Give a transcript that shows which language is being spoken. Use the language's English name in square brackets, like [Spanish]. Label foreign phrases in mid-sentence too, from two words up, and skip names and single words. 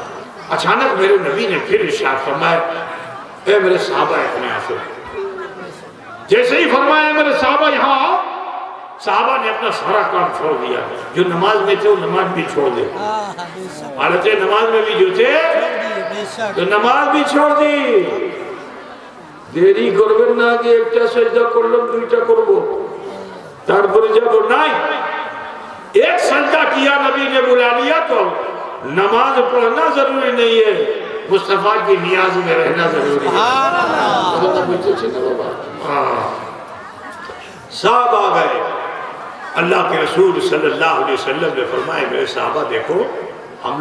[Urdu] اچانک میرے نبی نے پھر ارشاد فرمایا اے میرے صحابہ اپنے آسو، جیسے ہی فرمایا میرے صحابہ یہاں آؤ، صحابہ نے اپنا سارا کام چھوڑ دیا، جو نماز میں تھے وہ نماز بھی چھوڑ دے، حالت نماز میں بھی جو تھے تو نماز بھی چھوڑ دی۔ [Bangla] দেরি করবেন না কি ایکটা سجدہ করলাম দুইটা করব তারপরে যাব নাই، [Urdu] ایک سجدہ کیا نبی نے بلا لیا تو نماز پڑھنا ضروری نہیں ہے، مصطفیٰ کی نیاز میں رہنا ضروری ہے۔ صاحب آ گئے، اللہ کے رسول صلی اللہ علیہ وسلم نے فرمائے میرے صحابہ دیکھو ہم